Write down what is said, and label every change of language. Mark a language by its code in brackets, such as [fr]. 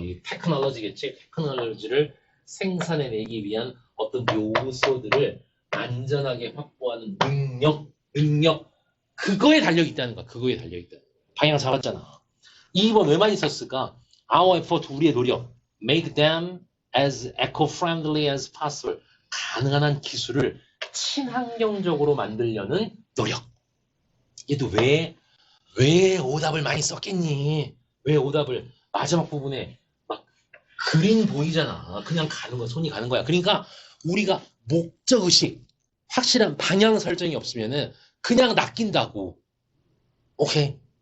[ko] 이 테크놀로지겠지? 테크놀로지를 생산해내기 위한 어떤 요소들을 안전하게 확보하는 능력. 그거에 달려있다는 거야. 그거에 달려있다. 방향 잡았잖아. 2번 왜 많이 썼을까? [en] Our effort, [ko] 우리의 노력. [en] Make them as eco-friendly as possible. [ko] 가능한 한 기술을 친환경적으로 만들려는 노력. 얘도 왜 오답을 많이 썼겠니? 왜 오답을 마지막 부분에 막 그린 보이잖아. 그냥 가는 거야. 손이 가는 거야. 그러니까 우리가 목적의식, 확실한 방향 설정이 없으면은 그냥 낚인다고. 오케이.